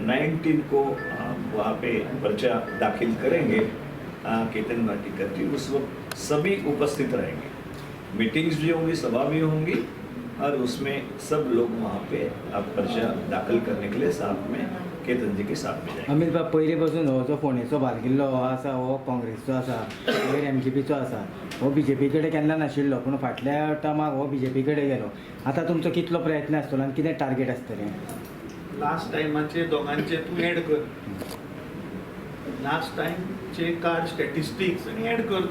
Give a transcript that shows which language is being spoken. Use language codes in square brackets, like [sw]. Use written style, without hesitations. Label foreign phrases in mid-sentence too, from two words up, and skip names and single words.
[hi] 19 को वहाँ पे पर्चा दाखिल करेंगे केतन भाटीकर जी. उस वक्त सभी उपस्थित रहेंगे, मीटिंग्स भी होंगी, सभा भी होंगी और उसमें सब लोग वहाँ पे पर्चा दाखिल करने के लिए साथ में केतन जी के साथ में जाएंगे. [kok] अमित बाब, पयलीं पासून हो जो फोंडेचो बालकिल्लो हो आसा, हो काँग्रेसचो आसा, वयर एमजीपीचो आसा, हो बीजेपी कडेन केन्ना नाशिल्लो, पूण फाटल्या टर्माक हो बीजेपी कडेन गेलो. आतां तुमचो कितलो प्रयत्न आसतलो आनी कितें टार्गेट आसतलें? लास्ट टायमाचे दोगांचे तूं एड कर, लास्ट टायमचे [en] card statistics [kok] आनी एड कर.